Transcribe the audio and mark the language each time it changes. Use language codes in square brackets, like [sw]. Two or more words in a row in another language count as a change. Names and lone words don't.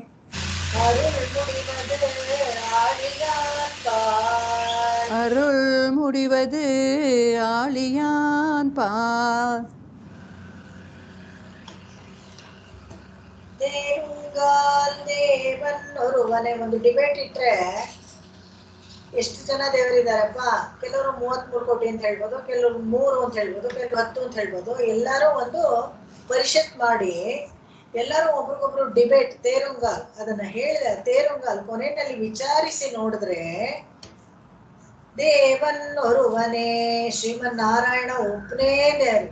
[ta] அருள் முடிவது ஆழியார்பால். அருள் முடிவது ஆழியான் பால். தேருங்கால் தேவன் ஒருವನೇ. [kn] ಒಂದು ಡಿಬೇಟ್ ಇಟ್ರೆ ಎಷ್ಟು ಜನ ದೇವರಿದಾರಪ್ಪ, ಕೆಲವರು 33 ಕೋಟಿ ಅಂತ ಹೇಳ್ಬೋದು, ಕೆಲವರು 3 ಅಂತ ಹೇಳ್ಬೋದು, ಕೆಲವರು 10 ಅಂತ ಹೇಳ್ಬೋದು. ಎಲ್ಲರೂ ಒಂದು ಪರಿಷತ್ ಮಾಡಿ ಎಲ್ಲರೂ ಒಬ್ರಿಗೊಬ್ರು ಡಿಬೇಟ್, ತೇರುಂಗಾಲ್ ಅದನ್ನ ಹೇಳಿದ ತೇರುಂಗಾಲ್ ಕೊನೆಯಲ್ಲಿ ವಿಚಾರಿಸಿ ನೋಡಿದ್ರೆ [ta] தேவன் ஒருவனே, [kn] ಶ್ರೀಮನ್ ನಾರಾಯಣ ಒಬ್ಬನೇ ದೇವರು.